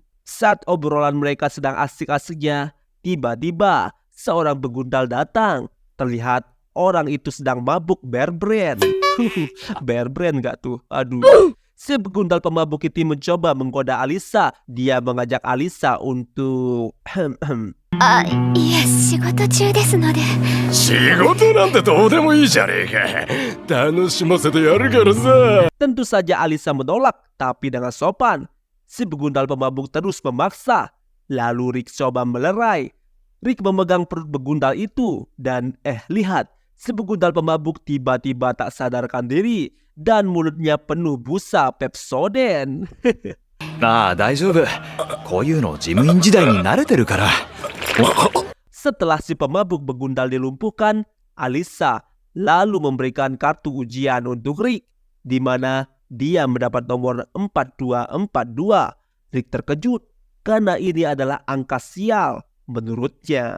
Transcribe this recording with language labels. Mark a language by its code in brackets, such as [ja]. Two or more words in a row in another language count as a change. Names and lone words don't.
[id] Saat obrolan mereka sedang asik-asiknya, tiba-tiba seorang begundal datang. Terlihat orang itu sedang mabuk Bear Brand. Bear Brand gak tuh? Aduh. Si begundal pemabuk itu mencoba menggoda Alisa. Dia mengajak Alisa untuk... [ja] いえ、仕事中ですので。仕事なんてどうでもいいじゃねえか。楽しませてやるからさ。 [id] Tentu saja Alisa menolak, tapi dengan sopan. Si begundal pemabuk terus memaksa. Lalu Rick coba melerai. Rick memegang perut begundal itu. Dan lihat, si begundal pemabuk tiba-tiba tak sadarkan diri. Dan mulutnya penuh busa Pepsodent. [ja] ああ、大丈夫。こういうの事務員時代に慣れてるから。 [id] Setelah si pemabuk begundal dilumpuhkan, Alisa lalu memberikan kartu ujian untuk Rick, di mana dia mendapat nomor 4242. Rick terkejut karena ini adalah angka sial menurutnya.